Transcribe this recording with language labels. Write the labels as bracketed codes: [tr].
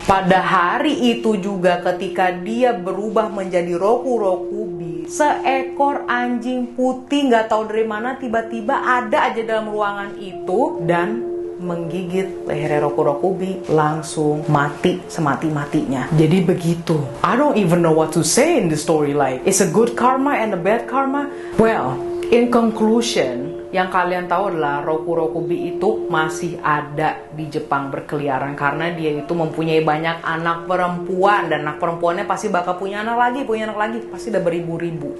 [id] Pada hari itu juga ketika dia berubah menjadi Roku Rokubi, seekor anjing putih nggak tahu dari mana tiba-tiba ada aja dalam ruangan itu dan menggigit leher Roku Rokubi, langsung mati semati-matinya. Jadi begitu. [en] I don't even know what to say in the story, like it's a good karma and a bad karma. Well, in conclusion, [id] yang kalian tahu adalah Rokurokubi itu masih ada di Jepang berkeliaran karena dia itu mempunyai banyak anak perempuan, dan anak perempuannya pasti bakal punya anak lagi, pasti udah beribu-ribu.